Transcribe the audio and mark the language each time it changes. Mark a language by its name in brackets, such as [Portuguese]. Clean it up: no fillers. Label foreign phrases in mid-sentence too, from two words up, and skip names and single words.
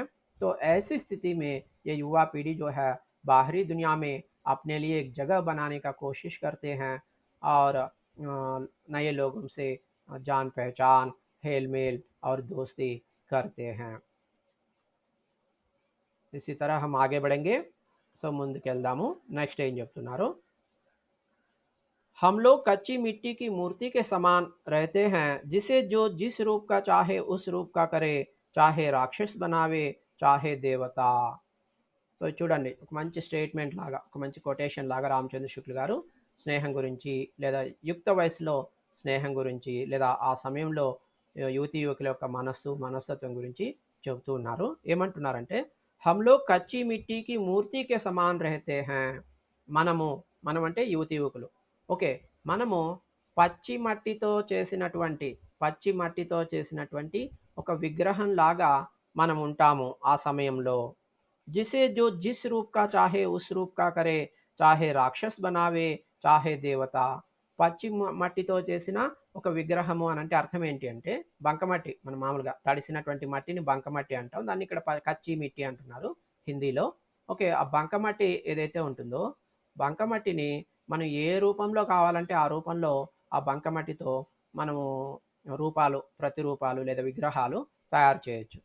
[Hindi] तो ऐसी स्थिति में ये युवा पीढ़ी जो है बाहरी दुनिया में अपने लिए एक जगह बनाने का कोशिश करते हैं और नए लोगों से जान पहचान, हेल मेल और दोस्ती करते हैं। इसी तरह हम आगे बढ़ेंगे। [Telugu] సో ముందుకెళ్దాము. నెక్స్ట్ ఏం చెప్తున్నారు? [Hindi] हम लोग कच्ची मिट्टी की मूर्ति के समान रहते हैं, जिसे जो जिस रूप का चाहे उस रूप का करे, चाहे राक्षस बनावे, चाहे देवता. [Telugu] సో చూడండి, ఒక మంచి స్టేట్మెంట్ లాగా, ఒక మంచి కొటేషన్ లాగా రామచంద్ర శుక్ల గారు స్నేహం గురించి, లేదా యుక్త వయసులో స్నేహం గురించి, లేదా ఆ సమయంలో యువతీ యువకుల యొక్క మనస్తత్వం గురించి చెబుతూ ఉన్నారు. ఏమంటున్నారంటే, [Hindi] "हम लोग कच्ची मिट्टी की मूर्ति के समान रहते हैं." [Telugu] మనము, మనం అంటే యువతీ యువకులు. ఓకే. మనము పచ్చి మట్టితో చేసినటువంటి, పచ్చి మట్టితో చేసినటువంటి ఒక విగ్రహంలాగా మనం ఉంటాము ఆ సమయంలో. [Hindi] जिसे जो जिस रूप का चाहे उस रूप का करे, चाहे राक्षस बनावे, चाहे देवता. [Telugu] పచ్చి మట్టితో చేసిన ఒక విగ్రహము అనంటే అర్థం ఏంటి అంటే, బంకమట్టి మనం మామూలుగా తడిసినటువంటి మట్టిని బంకమట్టి అంటాం. దాన్ని ఇక్కడ [Hindi] कच्ची मिट्टी [Telugu] అంటున్నారు హిందీలో. ఓకే. ఆ బంకమట్టి ఏదైతే ఉంటుందో, బంకమట్టిని మనం ఏ రూపంలో కావాలంటే ఆ రూపంలో ఆ బంకమట్టితో మనము ప్రతిరూపాలు లేదా విగ్రహాలు తయారు చేయొచ్చు.